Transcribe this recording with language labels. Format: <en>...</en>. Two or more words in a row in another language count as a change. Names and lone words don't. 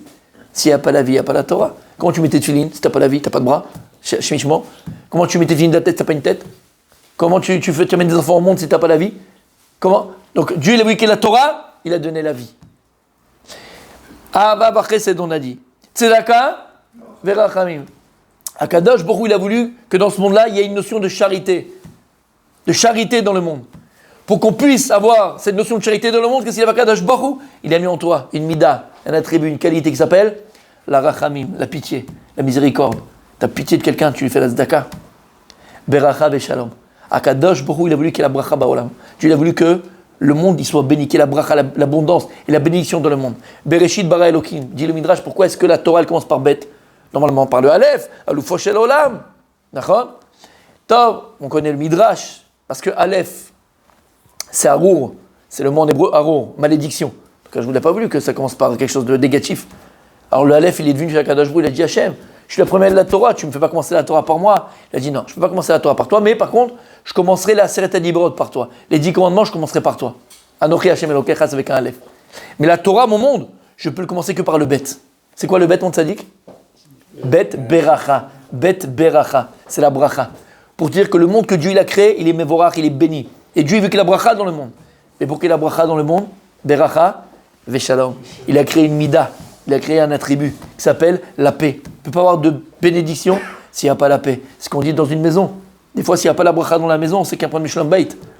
<fr>S'il n'y a pas la vie, il n'y a pas la Torah. Comment tu mets tes tefilines si tu n'as pas la vie, tu n'as pas de bras? Chemichement. Comment tu mets tes tefilines de la tête si tu n'as pas une tête? Comment tu amènes des enfants au monde si tu n'as pas la vie? Comment? Donc Dieu, il a voulu qu'il y ait la Torah, il a donné la vie.</fr> <he>אהבה וחסד,</he> <fr>on a dit.</fr> <he>צדקה ורחמים. הקדוש ברוך הוא,</he> <fr>il a voulu que dans ce monde-là, il y ait une notion de charité. De charité dans le monde. Pour qu'on puisse avoir cette notion de charité dans le monde, qu'est-ce qu'il a fait</fr> <he>הקדוש ברוך הוא?</he> <fr>Il a mis en toi une mida, un attribut, une qualité qui s'appelle la rachamim, la pitié, la miséricorde. Tu as pitié de quelqu'un, tu lui fais la tzedaka.</fr> <he>ברכה ושלום הקדוש ברוך הוא,</he> <fr>il a voulu qu'il y ait la</fr> <he>ברכה בעולם.</he> <fr>Dieu, il a voulu que le monde il soit béni, qu'il y ait la bracha, l'abondance et la bénédiction dans le monde.</fr> <he>בראשית ברא אלוקים.</he> <fr>Dit le Midrash, pourquoi est-ce que la Torah elle commence par bet? Normalement par le Aleph,</fr> <he>אלופו של עולם.</he> <fr>D'accord? Tov, on connaît le Midrash, parce que Aleph, c'est Arour, c'est le mot en hébreu Arour, malédiction. Donc je ne vous l'ai pas voulu que ça commence par quelque chose de négatif. Alors le Aleph, il est devenu chez</fr> <he>הקדוש ברוך הוא,</he> <fr>il a dit Hachem, je suis la première de la Torah, tu ne me fais pas commencer la Torah par moi. Il a dit non, je ne peux pas commencer la Torah par toi, mais par contre, je commencerai la</fr> <he>עשרת הדברות</he> <fr>par toi. Les 10 commandements, je commencerai par toi.</fr> <he>אנכי השם אלוקיך</he> <fr>avec un Aleph. Mais la Torah, mon monde, je peux le commencer que par le Bet. C'est quoi le Bet, mon tzaddik?</fr> <he>בית ברכה בית ברכה.</he> <fr>C'est la bracha. Pour dire que le monde que Dieu il a créé, il est Mevorach, il est béni. Et Dieu il veut qu'il y ait la bracha dans le monde. Mais pour qu'il y ait la bracha dans le monde,</fr> <he>ברכה ושלום.</he> <fr>Il a créé une mida. Il a créé un attribut qui s'appelle la paix. Il ne peut pas avoir de bénédiction s'il n'y a pas la paix. C'est ce qu'on dit dans une maison. Des fois, s'il n'y a pas la bracha dans la maison, c'est qu'un point de Michelin Bait.</fr>